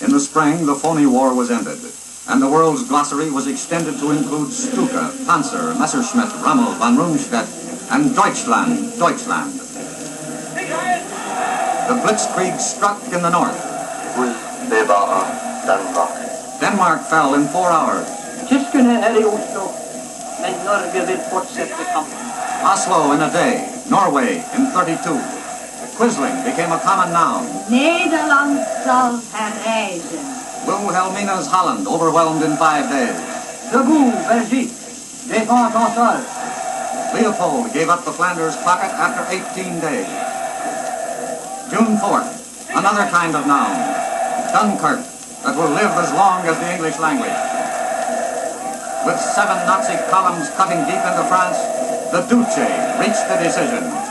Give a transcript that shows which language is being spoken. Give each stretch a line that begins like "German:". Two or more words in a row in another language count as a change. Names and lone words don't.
English: In the spring, the phony war was ended, and the world's glossary was extended to include Stuka, Panzer, Messerschmitt, Rommel, von Rundstedt, and Deutschland, Deutschland. The Blitzkrieg struck in the north. Denmark fell in 4 hours.
Norwegian: Tyskerne er i Oslo, men Norge vil fortsette kampen.
English: Oslo in a day. Norway in 32. Quisling became a common noun.
Dutch: Nederland zal herrijzen.
English: Wilhelmina's Holland overwhelmed in 5 days.
French: Debout, Belgique, défense en sol.
English: Leopold gave up the Flanders pocket after 18 days. June 4th, another kind of noun. Dunkirk, that will live as long as the English language. With 7 Nazi columns cutting deep into France, the Duce reached the decision.